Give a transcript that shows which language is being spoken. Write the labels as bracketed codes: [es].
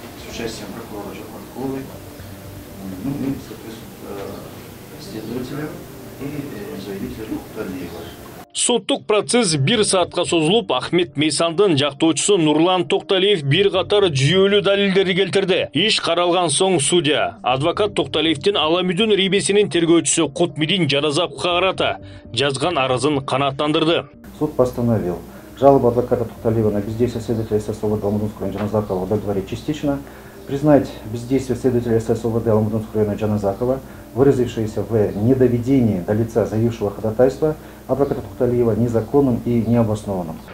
[ru] Участием прокурора Жокманковой, следователя и заявителя Талиева. [ky] Соттук процесс 1 саатка созулуп, Ахмет Мейсандын жактоочусу Нурлан Токталиев бир катар жүйөлүү далилдерди келтирди. Иш каралган соң судья адвокат Токталиевдин Аламүдүн рибисинин тергөөчүсү Кутмидин Жаназаковго карата жазган арызын канааттандырды. [ru] Суд постановил жалобу адвоката Токталиева на бездействие следователя СС ОВД Алмудинского района Жаназакова удовлетворить частично, признать бездействие следователя СС ОВД Алмудинского района Жаназакова, выразившееся в недоведении до лица заявившего ходатайства адвоката Токталиева незаконным и необоснованным.